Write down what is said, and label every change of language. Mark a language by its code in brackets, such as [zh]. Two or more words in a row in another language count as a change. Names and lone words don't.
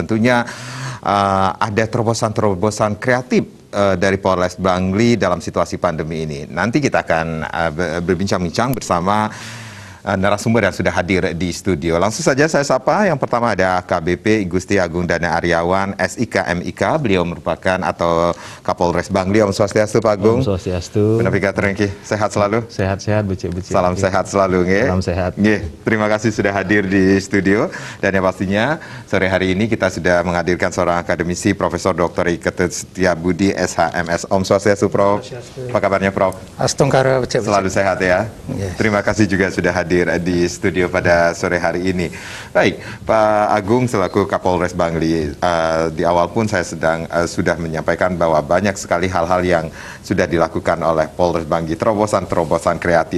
[id] Tentunya ada terobosan-terobosan kreatif dari Polres Bangli dalam situasi pandemi ini. Nanti kita akan berbincang-bincang bersama narasumber yang sudah hadir di studio. Langsung saja saya sapa. Yang pertama ada KBP Gusti Agung Dana Aryawan, SIK MIK. Beliau merupakan atau Kapolres Bangli. [ban] Om Swastiastu Pak Agung. Om Swastiastu. [id] Navigator Rengki, sehat selalu? Sehat-sehat, becik-becik. Salam sehat selalu, nge. Salam sehat. Nge. Terima kasih sudah hadir di studio. Dan yang pastinya sore hari ini kita sudah menghadirkan seorang akademisi, Profesor Dr. Ketut Setiabudi, SHMS. [ban] Om Swastiastu, [id] Prof. Apa kabarnya, Prof? [ban] Astungkara, becik-becik. [id] Selalu sehat ya. Yes. Terima kasih juga sudah hadir di studio pada sore hari ini. Baik, Pak Agung selaku Kapolres Bangli, di awal pun saya sudah menyampaikan bahwa banyak sekali hal-hal yang sudah dilakukan oleh Polres Bangli, terobosan-terobosan kreatif.